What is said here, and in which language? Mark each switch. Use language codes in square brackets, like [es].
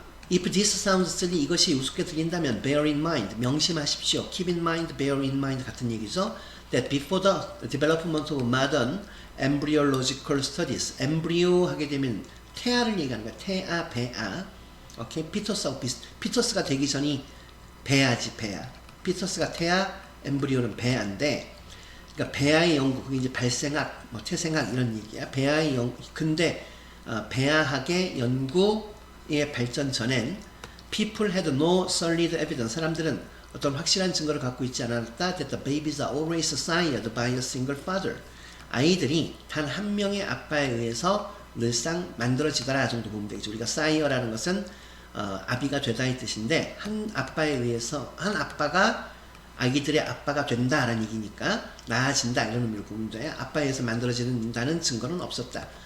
[en] If this sounds silly, [ko] 이것이 우습게 들린다면 [en] bear in mind, [ko] 명심하십시오. [en] Keep in mind, bear in mind [ko] 같은 얘기죠. [en] That before the development of modern embryological studies, embryo [ko] 하게 되면 태아를 얘기하는 거야. 태아, 배아. 오케이, 피터스가 되기 전이 배아지, 배아. 피터스가 태아, 엠브리오는 배아인데, 그러니까 배아의 연구, 그게 이제 발생학, 태생학 이런 얘기야. 배아의 연구. 근데 배아학의 연구의 발전 전엔 [en] people had no solid evidence. [ko] 사람들은 어떤 확실한 증거를 갖고 있지 않았다. [en] That the babies are always sired by a single father. [ko] 아이들이 단 한 명의 아빠에 의해서 늘상 만들어지더라 정도 보면 되겠죠. 우리가 sire라는 것은 아비가 되다 이 뜻인데, 한 아빠에 의해서, 한 아빠가 아기들의 아빠가 된다라는 얘기니까 나아진다 이런 의미로 보면 돼. 아빠에 의해서 만들어진다는 증거는 없었다.